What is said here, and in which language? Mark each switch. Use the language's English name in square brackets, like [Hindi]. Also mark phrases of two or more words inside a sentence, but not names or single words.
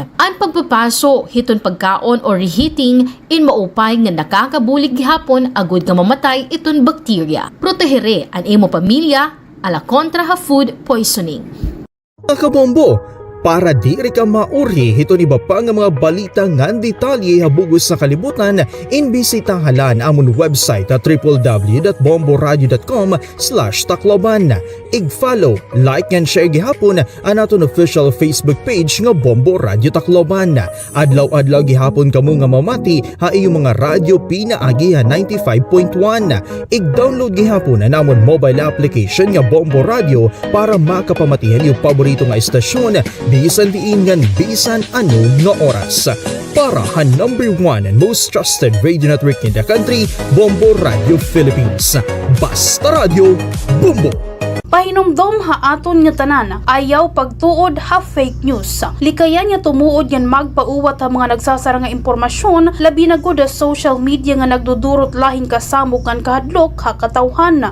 [Waray] Ang pagpapaso hiton pagkaon or reheating in maupay nga nakakabulig gihapon agud nga mamatay iton bakterya. Protehere an imo pamilya ala kontra ha food poisoning. Mga kabombo, para di ka mauri hito ni ba pa nga mga balita ngan detalye habugos sa kalibutan, imbisitahan amon website at www.bomboradio.com/Tacloban. I-follow, [English] like and share [Waray] gihapon ang aton [English] official Facebook page [Waray] nga Bombo Radio Tacloban. Adlaw-adlaw gihapon kamo nga mamati ha iyong mga radyo pinaagi 95.1. I-download gihapon ang amon [English] mobile application [Waray] nga Bombo Radio para makapamatihan yung paborito nga istasyon bisan diin ngan bisan ano nga oras. [English] Para ha #1 and most trusted radio network in the country, Bombo Radio Philippines. [Waray] Basta Radio, Bombo! Pahinomdom ha aton nga tanan, ayaw pagtuod ha [English] fake news. [Waray] Likayan nga tumuod yan magpauwat ha mga nagsasara nga impormasyon, labi na gud sa [English] social media [Waray] nga nagdudurot lahing kasamok ngan kahadlok ha katawhan.